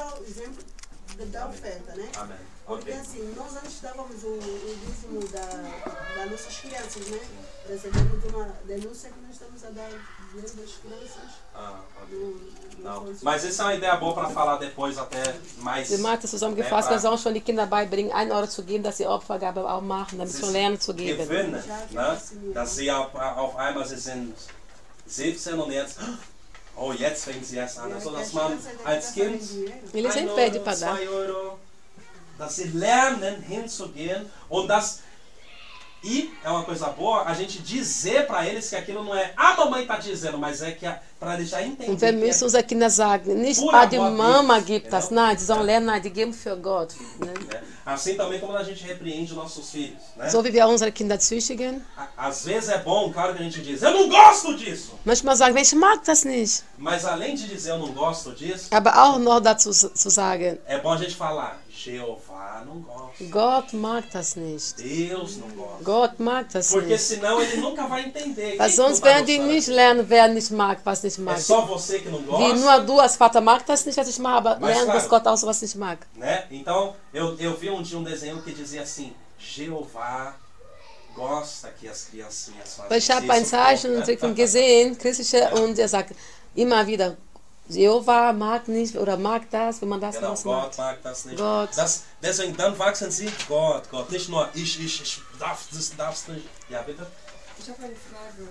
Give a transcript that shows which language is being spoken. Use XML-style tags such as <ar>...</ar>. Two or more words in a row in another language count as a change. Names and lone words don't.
<pt>já o exemplo da oferta, né? Amém. Porque Ok. assim, nós antes dávamos o dízimo das nossas crianças, né? Recebemos uma denúncia que nós estamos a dar dinheiro das crianças. Ah, ok. no Não. coisa. Mas isso é uma ideia boa para falar depois até mais.</pt> <de>Die Mathe zusammengefasst, wir sollen schon die Kinder beibringen, 1 Euro zu geben, dass sie Opfergabe auch machen, damit sie schon lernen zu geben. Gewöhnen, ne? Dass sie auf einmal sie sind 17 und jetzt, oh, jetzt fängt sie erst an. Also, dass man als Kind</de> <pt>Eles</pt> <de>1</de> <pt>nem pedem para</pt> <de>Euro,</de> <pt>dar.</pt> <de>2 Euro, dass sie lernen hinzugehen und dass</de> <pt>E é uma coisa boa a gente dizer para eles que aquilo não é a mamãe está dizendo, mas é que para eles já entenderem.</pt> <de>Und wir müssen uns Kinder sagen, nicht</de> <pt>Pura</pt> <de>die</de> <pt>amor</pt> <de>Mama</de> <pt>Deus,</pt> <de>gibt das,</de> <pt>entendeu?</pt> <de>nein, die sollen lernen, nein, die geben für Gott. Ne?</de> <pt>Assim também como a gente repreende os nossos filhos. Né?</pt> <de>So wie wir unsere Kinder züchtigen.</de> <pt>Às vezes é bom, claro que a gente diz, eu não gosto disso.</pt> <de>Manchmal sagen wir, ich mag das nicht.</de> <pt>Mas além de dizer eu não gosto disso,</pt> <de>Aber auch noch dazu zu sagen,</de> <pt>é bom a gente falar, Jeová não gosta.</pt> <de>Gott mag das nicht.</de> <pt>Deus não gosta.</pt> <de>Gott mag das</de> <pt>Porque</pt> <de>nicht.</de> <pt>senão ele nunca vai entender.</pt> <de>Weil</de> <pt>Quem</pt> <de>sonst</de> <pt>não vai</pt> <de>werden die</de> <pt>gostar?</pt> <de>nicht lernen, wer nicht mag, was nicht</de> <pt>É</pt> <de>mag.</de> <pt>só você que não</pt> <de>Wie</de> <pt>gosta.</pt> <de>nur du als Vater mag das nicht, was ich mag, aber</de> <pt>Mas</pt> <de>lernen,</de> <pt>claro.</pt> <de>dass Gott auch sowas nicht mag.</de> <pt>Né? Então, eu vi um dia um desenho que dizia assim, Jeová gosta que as criancinhas façam</pt> <de>Weil ich habe</de> <pt>isso,</pt> <de>ein Zeichentrick</de> <pt>né?</pt> <de>gesehen, christliche, und er sagt immer wieder, Jehová mag nicht oder mag das, wenn man das Genau, was Gott macht. mag das nicht. Gott. Deswegen, dann wachsen sie Gott. Nicht nur ich darf's nicht. Ja, bitte? Ich habe eine Frage.</de>